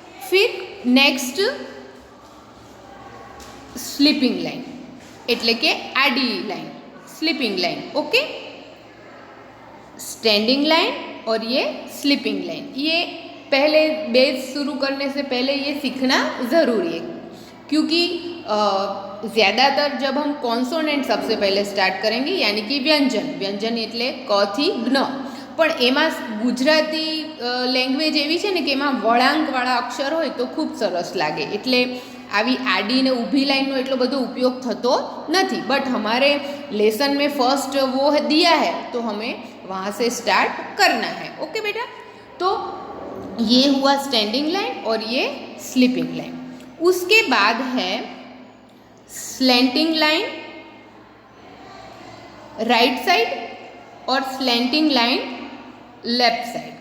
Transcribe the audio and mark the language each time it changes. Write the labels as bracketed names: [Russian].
[Hindi] फिर next sleeping line [Gujarati] એટલે કે આડી [Hindi] line, sleeping line okay. Standing line और ये स्लीपिंग लाइन, ये पहले बेस शुरू करने से पहले ये सीखना ज़रूरी है, क्योंकि ज़्यादातर जब हम कॉन्सोनेंट सबसे पहले स्टार्ट करेंगे, यानी कि व्यंजन [Gujarati] એટલે ક થી જ્ઞ, પણ એમાં ગુજરાતી લેંગ્વેજ એવી છે ને કે એમાં વળાંકવાળા અક્ષર હોય તો ખૂબ સરસ લાગે, એટલે આવી આડી ને ઊભી લાઈનનો એટલો બધો ઉપયોગ થતો નથી. [Hindi] બટ हमारे लेसन में फर्स्ट वो दिया है तो हमें वहाँ से स्टार्ट करना है. ओके बेटा, तो ये हुआ स्टैंडिंग लाइन और ये स्लीपिंग लाइन. उसके बाद है स्लैंटिंग लाइन राइट साइड और स्लैंटिंग लाइन लेफ्ट साइड.